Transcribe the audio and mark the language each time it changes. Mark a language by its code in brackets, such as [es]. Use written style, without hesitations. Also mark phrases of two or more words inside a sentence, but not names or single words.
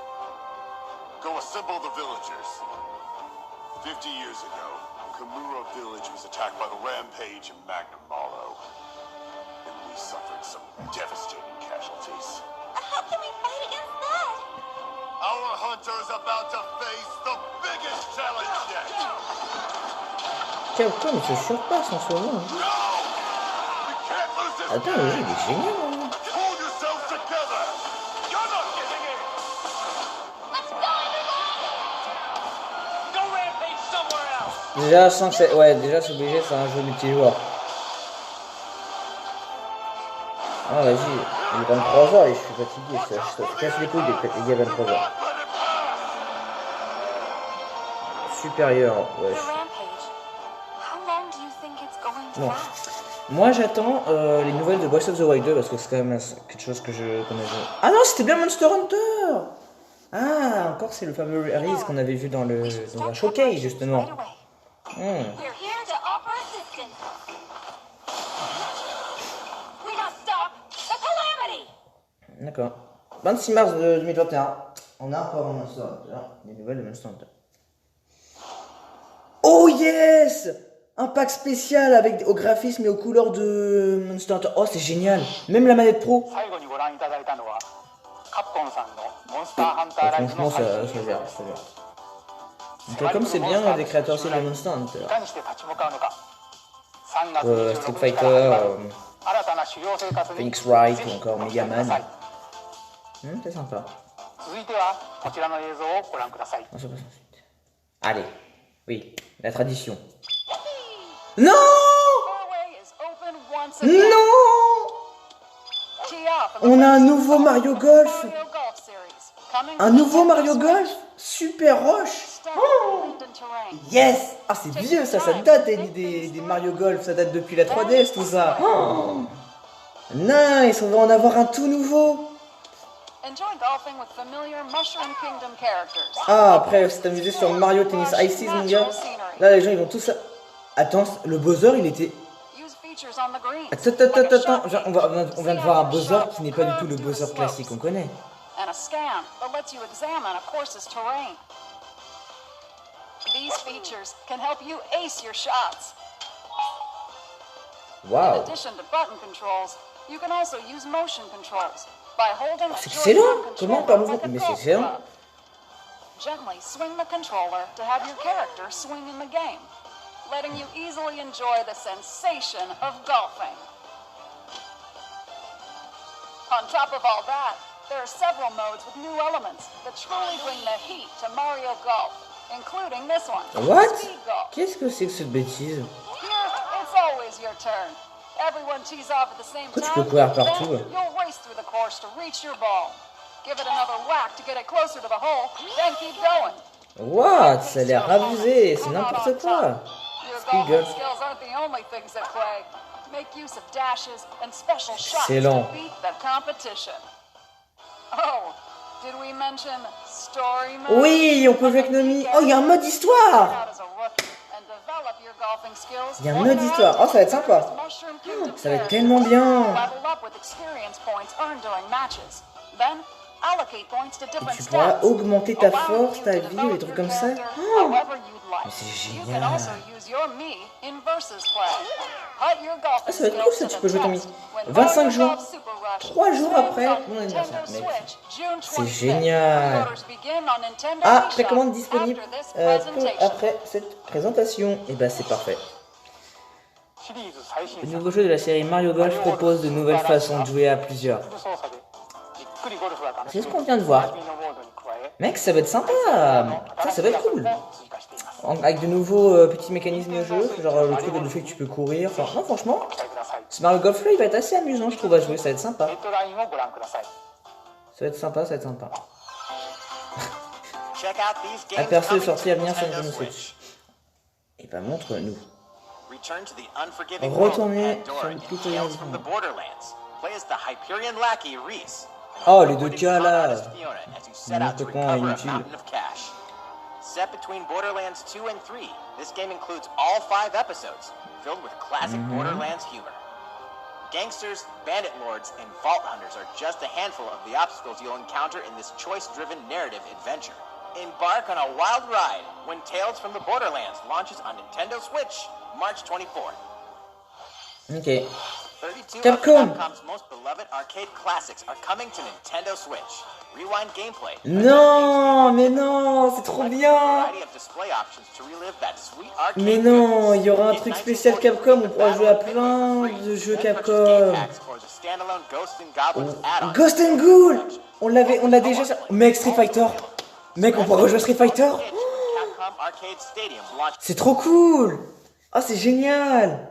[en] Go assemble the villagers. 50 years ago, Kamura village was attacked by the rampage of Magnum Mallow. And we suffered some devastating casualties. How can we fight against that? Our hunter's about to face the biggest challenge yet! [fr] Tiens, pourquoi il se surpasse en ce moment? [en] No! We can't lose this [fr] Attends, le jeu il [en] match! [fr] est génial. Hein. [en] Pull yourselves together! You're not giving in! Let's go, everyone! Go rampage somewhere else! [fr] Déjà, sans que c'est... Ouais, déjà c'est obligé, c'est un jeu multijoueur. Ah vas-y, il est 23h et je suis fatigué, ça casse les couilles des gars 23h. Supérieur, [en] The [fr] wesh. [en] rampage. How long do you think it's going to [fr] Bon. [en] last? [fr] Moi j'attends les nouvelles de Breath of the Wild 2 parce que c'est quand même quelque chose que je connais. Ah non, c'était bien Monster Hunter. Ah, encore c'est le fameux Aries qu'on avait vu dans un showcase justement. [en] Right away. Hmm. We're here to offer assistance. We must stop the calamity. [fr] D'accord. 26 mars 2021. On a encore un Monster Hunter. Les nouvelles de Monster Hunter. [en] Oh yes! [fr] Un pack spécial avec au graphisme et aux couleurs de Monster Hunter. Oh c'est génial. Même la manette pro. [ja] 最後にご覧いただいたのはカプコンさんのモンスターハンターライズ [fr] Franchement [ja] の [fr] ça [ja] 最新 [fr] gère, [ja] 映像 [fr] ça [ja] です [fr] gère. Donc, comme c'est bien des créateurs aussi de Monster Hunter. [ja] いかにして立ち向かうのか3月 [fr] Street [ja] 26日 [fr] Fighter, [ja] から始まる新たな修行生活に [fr] Phoenix Wright [ja] ぜひ [fr] ou encore [ja] ご期待 [fr] Mega [ja] ください [fr] Man. C'est sympa. [ja] 続いてはこちらの映像をご覧ください [fr] On se passe ensuite. Allez, oui, la tradition. Non! [en] Doorway is open once again. [fr] Non! [en] Tee off. [fr] On a un nouveau Mario Golf. [en] Mario Golf Series. Coming [fr] Un [en] to [fr] nouveau [en] Nintendo [fr] Mario [en] Switch. [fr] Golf. Super Roche. [en] Stunning wind and terrain. Yes! [fr] Ah c'est vieux ça date des Mario Golf, ça date depuis la 3DS tout ça. Oh nice, on va en avoir un tout nouveau. [en] Enjoy golfing with familiar Mushroom Kingdom characters. [fr] Ah après c'est amusé sur Mario Tennis Ices mon gars. Là les gens ils vont tous... Attends, le Bowser il était... [en] Use features on the greens. [fr] Attends, on vient de voir un Bowser qui n'est pas du tout le Bowser classique qu'on connaît. [en] And a scan that lets you examine a course's terrain. These features can help you ace your shots. In [fr] Waouh. [en] addition to button controls, you can also use motion controls by holding a [fr] C'est excellent. [en] Joy-Con [fr] Comment [en] controller [fr] parlez-vous? [en] like a [fr] Mais c'est [en] golf [fr] excellent. [en] club. Gently swing the controller to have your character swing in the game, letting you easily enjoy the sensation of golfing. On top of all that, there are several modes with new elements that truly bring the heat to Mario Golf, including this one, What? Speed Golf. [fr] Qu'est-ce que c'est que cette bêtise? [en] Here, it's always your turn. Everyone tees off at the same [fr] Pourquoi tu [en] time. [fr] peux courir partout, [en] Then [fr] là? [en] you'll race through the course to reach your ball. Give it another whack to get it closer to the hole, then keep going. What? [fr] Ça a l'air abusé, c'est n'importe quoi. [en] Your [fr] Speed [en] golfing [fr] golf. [en] skills aren't the only things at play. Make use of dashes and special shots [fr] Excellent. [en] to beat the competition. Oh, did we mention story mode? [fr] Oui, on peut jouer avec Nomi. Oh, il y a un mode histoire. Il y a un mode histoire. Oh, ça va être sympa. Ça va être tellement bien. Et tu pourras augmenter ta force, ta vie, ou des trucs comme ça. Oh, mais c'est génial. Ah, ça va être cool ça, tu peux jouer Tommy. 25 jours. 3 jours après mon anniversaire. Mec, c'est génial. Ah, précommande disponible peu après cette présentation. Et bah c'est parfait. [ja] シリーズ最新 [fr] Le [ja] 作 [fr] nouveau jeu de la série Mario Golf propose de nouvelles façons de jouer à plusieurs. [ja] フル操作でゆっくりゴルフが楽し [fr] C'est [ja] め [fr] ce [ja] る [fr] qu'on vient de voir. [ja] スピードモードに加え [fr] Mec, ça va être sympa. Ça va être cool. [ja] 追加しています [fr] Avec de nouveaux petits mécanismes de jeu, genre le truc le fait que tu peux courir. Enfin, non, franchement, [ja] ご期待ください [fr] ce Mario Golf là il va être assez amusant, je trouve, à jouer. Ça va être sympa. [ja] デッドラインをご覧ください [fr] Ça va être sympa, ça va être sympa. [en] Check out these games [fr] Aperçu [en] coming [fr] de sortie à [en] to [fr] venir sur [en] Nintendo [fr] Nintendo [en] Switch. [fr] Switch. Et bah montre-nous. [en] Return to the unforgiving world of [fr] Retournez [en] Pandora [fr] sur le [en] in [fr] pitoyable [en] Tales from the Borderlands. Play as the Hyperion lackey Reese. [fr] Oh, les deux cas là. [en] Fiona as you set out to [fr] Complètement [en] recover a [fr] inutile. [en] mountain of cash. Set between Borderlands 2 and 3, this game includes all 5 episodes, filled with classic Borderlands humor. Gangsters, bandit lords, and vault hunters are just a handful of the obstacles you'll encounter in this choice-driven narrative adventure. Embark on a wild ride when Tales from the Borderlands launches on Nintendo Switch, March 24th. Ok. 32 Capcom. of Capcom's most beloved arcade classics are coming to Nintendo Switch. Rewind gameplay. [fr] Non, mais non, c'est trop bien. [en] Variety of display options to relive that sweet arcade [fr] Mais non, [en] goodness. [fr] il y aura un truc spécial Capcom, on pourra jouer à plein de jeux Capcom. Ghost and Ghoul. On l'a déjà. Mec, Street Fighter. Mec, on pourra rejouer à Street Fighter. C'est trop cool. Ah, c'est génial.